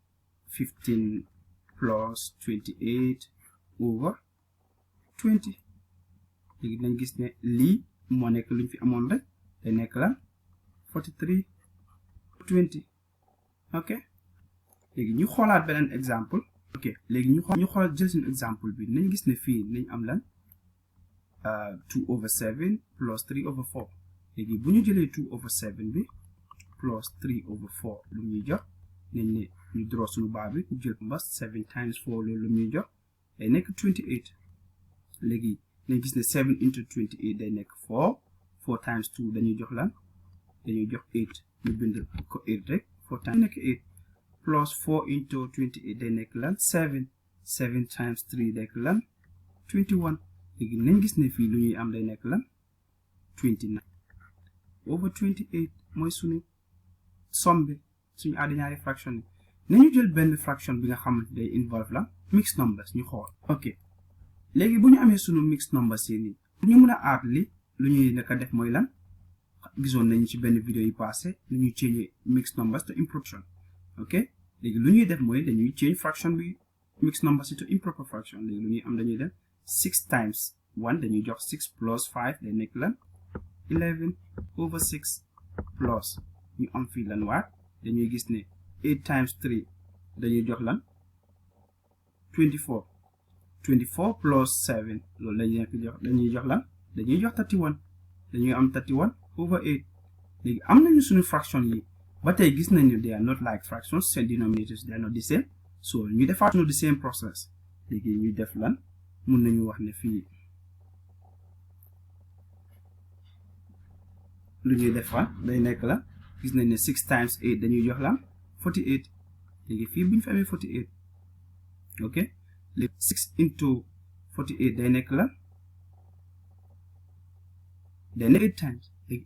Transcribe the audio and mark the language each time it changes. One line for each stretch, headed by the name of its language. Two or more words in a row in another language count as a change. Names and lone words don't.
Wolof: 15 plus 28 over 20 léegi nañ gis ne lii moo nekk luñ fi amoon rek day nekk lan 43 20 ok léegi ñu xoolaat beneen exemple ok léegi ñu xool jël suñu exemple bi nañ gis ne fii nañ am lan 2 over 7 plus 3 over 4 léegi bu ñu jëlee 2 over 7 bi plus 3 over 4 lu ñuy jox nañ ne ñu draw suñu baa bi ñu jël mbas 7 times 4 loolu lu ñuy jox day nekk 28 léegi nañ gis ne 7 into 28 day nekk 4 4 times 2 dañuy jox lan dañuy jox 8 ñu bind ko 8 rek 4 times nekk 8 plus 4 into 28 day nekk lan 7 7 times 3 day nekk lan 21 léegi nañ gis ne fii lu ñuy am day nekk lan 29 over 28 mooy suñu somme bi suñu addi ñaari fraction yi nañu jël benn fraction bi nga xamante day involve la
English: mixed numbers
Wolof: ñu xool ok léegi bu ñu amee suñu mixed numbers yi nii bu ñu mën a add li lu ñuy nekk def mooy lan gisoon nañu ci benn vidéo yi passé lu ñuy
English: change mixed numbers to improper fraction
Wolof: ok léegi lu ñuy def mooy dañuy change fraction bi
English: mixed numbers
Wolof: yi
English: to improper fraction
Wolof: léegi lu ñuy am dañuy def 6 times 1 dañuy jox 6 plus 5 day nekk lan 11 over 6 plus ñu am fii lan waat dañuy gis ne 8 times 3 dañuy jox lan 24 24 plus 7 loolu dañuy jox lan dañuy jox 31 dañuy am 31 over 8 léegi am nañu suñu fraction yi ba tey gis nañu
English: they are not like fractions seen denominators they are not the same
Wolof: so ñu defaat
English: the same process
Wolof: léegi ñuy def lan mun nañu wax ne fii lu ñuy defaat day nekk la gis nañ ne 6 times 8 dañuy jox lan 48 léegi fii bu ñu fi amee 48 ok léegi 6 into 48 day nekk la day nekk 8 times léegi